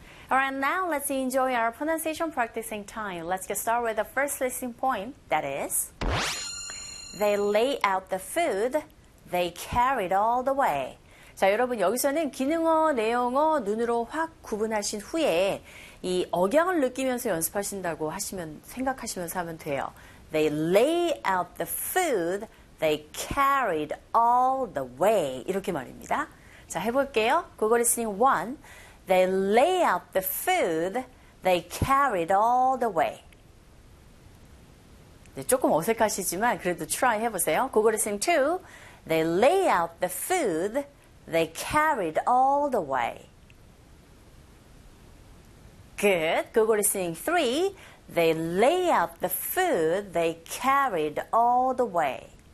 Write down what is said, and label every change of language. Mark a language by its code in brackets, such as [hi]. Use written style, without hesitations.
[en] 알right, now let's enjoy our pronunciation practicing time. Let's get started with the first listening point, that is, they lay out the food, they carried all the way. [ko] 자, 여러분 여기서는 기능어, 내용어, 눈으로 확 구분하신 후에 이 억양을 느끼면서 연습하신다고 생각하시면서 하면 돼요. [en] They lay out the food, they carried all the way. [ko] 이렇게 말입니다. 자, 해볼게요. [en] Google listening 1. They lay out the food they carried all the way. [ko] 네, 조금 어색하시지만 그래도 try 해보세요. [en] Google listening 2. They lay out the food they carried all the way. Good. Google listening 3. They lay out the food they carried all the way.